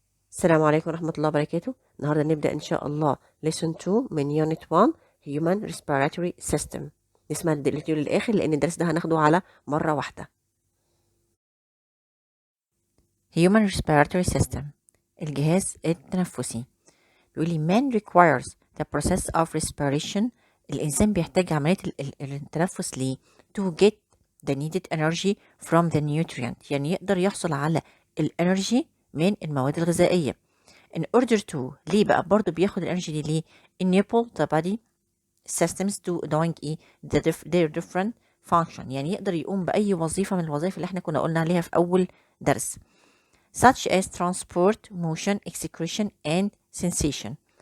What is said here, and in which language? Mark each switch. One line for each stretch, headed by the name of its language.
Arabic: السلام عليكم ورحمة الله وبركاته. النهاردة نبدأ إن شاء الله
English: lesson 2
Arabic: من
English: unit 1 human respiratory system.
Arabic: نسمع الفيديو للآخر لأن الدرس ده هناخده على مرة واحدة.
English: human respiratory system
Arabic: الجهاز التنفسي. بيقول لي
English: man requires the process of respiration.
Arabic: الإنسان بيحتاج عملية التنفس ليه
English: to get the needed energy from the nutrient،
Arabic: يعني يقدر يحصل على الانرجي من المواد الغذائية.
English: in order to
Arabic: ليه بقى برضو بياخد الانرجي دي ليه
English: enable the body systems to doing their different function،
Arabic: يعني يقدر يقوم بأي وظيفة من الوظائف اللي احنا كنا قلنا عليها في أول درس
English: such as transport, motion, excretion and sensation.